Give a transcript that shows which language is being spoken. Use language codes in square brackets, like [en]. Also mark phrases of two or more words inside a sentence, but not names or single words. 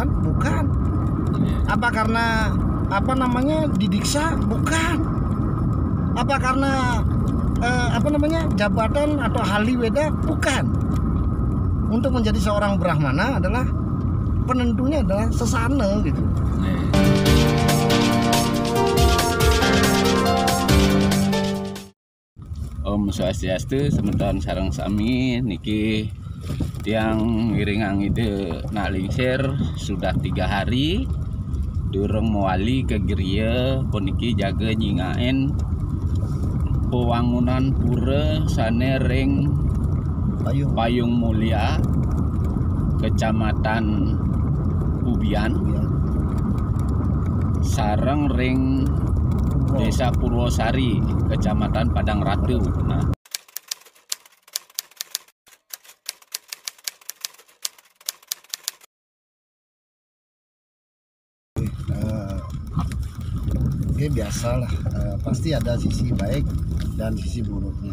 [id] Bukan. Apa karena didiksa? Bukan. Apa karena jabatan atau ahli Weda? Bukan. Untuk menjadi seorang Brahmana adalah penentunya adalah sesana gitu. [ban] Om Swastiastu, semeton sareng sami niki tiang ngiringang ide nak lingsir sudah 3 hari durung mewali ke Geria puniki jaga nyingaen pewangunan pura sane ring Payung Mulia, Kecamatan Pubian, sareng ring Desa Purwosari, Kecamatan Padang Ratu. [id] Nah, biasalah, pasti ada sisi baik dan sisi buruknya.